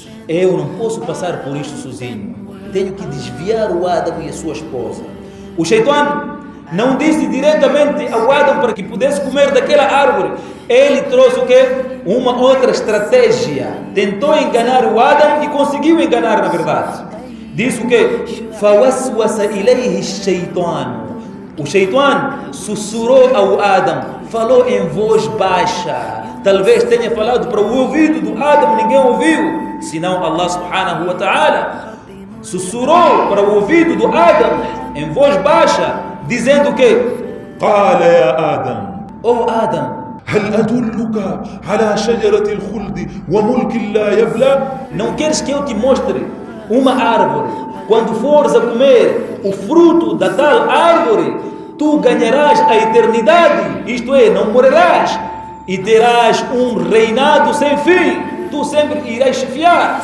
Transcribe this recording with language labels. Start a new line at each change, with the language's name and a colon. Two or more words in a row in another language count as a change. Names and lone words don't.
Portuguese: Eu não posso passar por isto sozinho. Tenho que desviar o Adam e a sua esposa. O Shaitan não disse diretamente ao Adam para que pudesse comer daquela árvore. Ele trouxe o quê? Uma outra estratégia. Tentou enganar o Adam e conseguiu enganar na verdade. Disse o quê?
Arabic: فَوَسْوَسَ إِلَيْهِ الشَّيْطَانُ.
Portuguese: O Shaitan sussurrou ao Adam, falou em voz baixa. Talvez tenha falado para o ouvido do Adam, ninguém ouviu, senão
Arabic: الله سبحانه وتعالى.
Portuguese: Sussurrou para o ouvido do Adam em voz baixa, dizendo que:
Arabic: قال يا آدم,
Portuguese: oh Adam,
Arabic: هل أدلك على شجرة الخلد وملك لا يبلى?
Portuguese: não queres que eu te mostre uma árvore? Quando fores a comer o fruto da tal árvore, tu ganharás a eternidade, isto é, não morrerás, e terás um reinado sem fim, tu sempre irás chefiar.